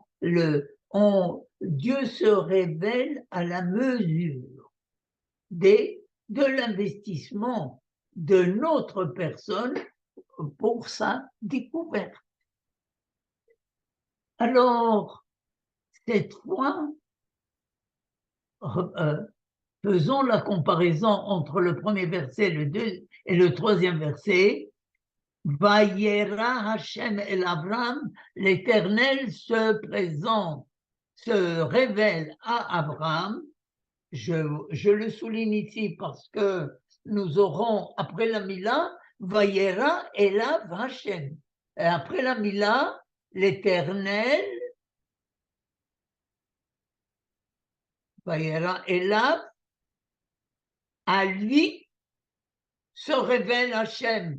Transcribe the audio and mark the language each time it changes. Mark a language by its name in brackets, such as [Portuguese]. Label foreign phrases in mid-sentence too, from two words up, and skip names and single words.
[French] Dieu se révèle à la mesure de l'investissement de notre personne pour sa découverte. Alors, cette fois, faisons la comparaison entre le premier verset et le troisième verset. [Hebrew] וירא השם אל אברהם, [French] l'Éternel se présente, se révèle à Abraham. Je le souligne ici parce que nous aurons, après la Mila, [Hebrew] וירא אליו השם. [French] Et après la Mila, l'Éternel, [Hebrew] וירא אליו, [French] à lui se révèle Hashem.